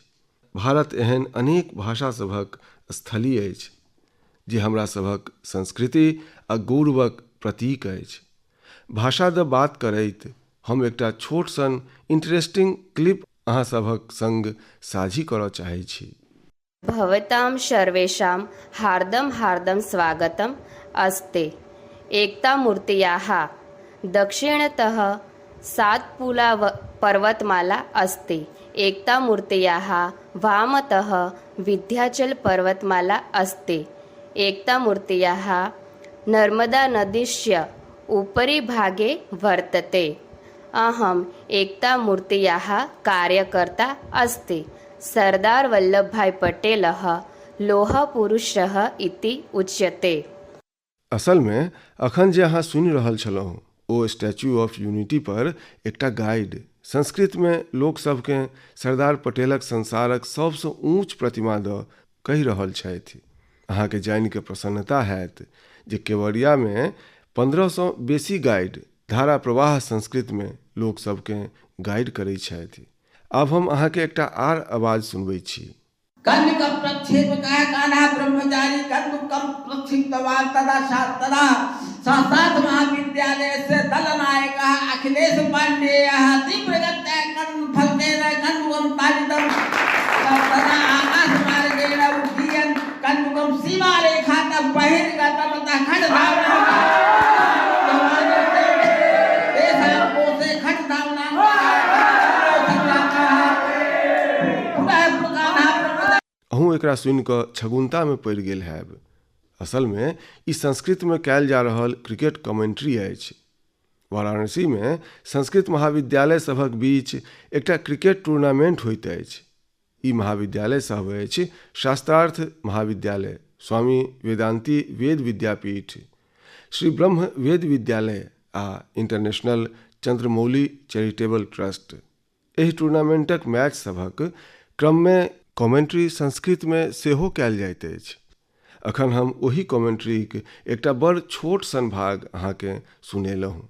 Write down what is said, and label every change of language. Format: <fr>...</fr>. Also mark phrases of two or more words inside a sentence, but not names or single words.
<mai>भारत एहन अनेक भाषा सभक स्थली अछि जे हमरा सभक संस्कृति आ गौरवक प्रतीक अछि। भाषा दऽ बात करैत हम एकटा छोट सन</mai> <en>interesting clip</en> <mai>अहाँ सभक संग साझी करऽ चाहै छी।</mai> <sa>भवतां सर्वेषां हार्दं हार्दं स्वागतम् अस्ति। एकतामूर्त्याः दक्षिणतः सातपुला पर्वतमाला अस्ति। एकतामूर्त्याः वामतः विन्ध्याचल पर्वतमाला अस्ति। एकतामूर्त्याः नर्मदानदीस्य उपरि भागे वर्तते। अहम् एकतामूर्त्याः कार्यकर्ता अस्ति। सरदार वल्लभभाई पटेलः लौहपुरुषः इति उच्यते।</sa> <mai>असल में अखन जे अहाँ सुनि रहल छलहुँ ओ स्टैच्यू ऑफ यूनिटी पर एकटा गाइड संस्कृत में लोक सबके सरदार पटेलक संसारक सबसँ ऊँच प्रतिमा दऽ कहि रहल छथि। अहाँके जानि के प्रसन्नता हैत जे केवड़िया में 1500 बेसी गाइड धारा प्रवाह संस्कृत में लोक सबके गाइड करै छथि। अब हम अहाँके एकटा आर आवाज सुनबै छी।</mai> <sa>कन्यक प्रक्षेपकाय कान्हा ब्रह्मचारी कन्दुकम प्रक्षिप्तवान् तदा तदा संस्कृत महाविद्यालय से दलनायकः अखिलेश पांडेयः तीव्रगत्या कन्दुफलकेन कन्दुकं ताडितं तदा आकाशमार्गेण उड्डयन् कन्दुकं सीमारेखातः बहिर्गतं ततः खड्गधावनम्</sa> <mai>अहूँ एकरा सुनि कऽ छगुन्ता में पड़ि गेल हैब। असल में ई संस्कृत में कयल जा रहल</mai> <en>cricket commentary</en> <mai>अछि। वाराणसी में संस्कृत महाविद्यालय सभक बीच एकटा</mai> <en>cricket tournament</en> <mai>होइत अछि। ई महाविद्यालय सब अछि शास्त्रार्थ महाविद्यालय, स्वामी वेदांती वेद विद्यापीठ, श्री ब्रह्म वेद विद्यालय आ इंटरनेशनल चंद्रमौली चैरिटेबल ट्रस्ट। एहि टूर्नामेंटक मैच सभक क्रम में कमेंट्री संस्कृत में सेहो कयल जाइत अछि। अखन हम ओही कमेंट्रीक एकटा बड़ छोट सन भाग अहाँके सुनेलहुँ।</mai>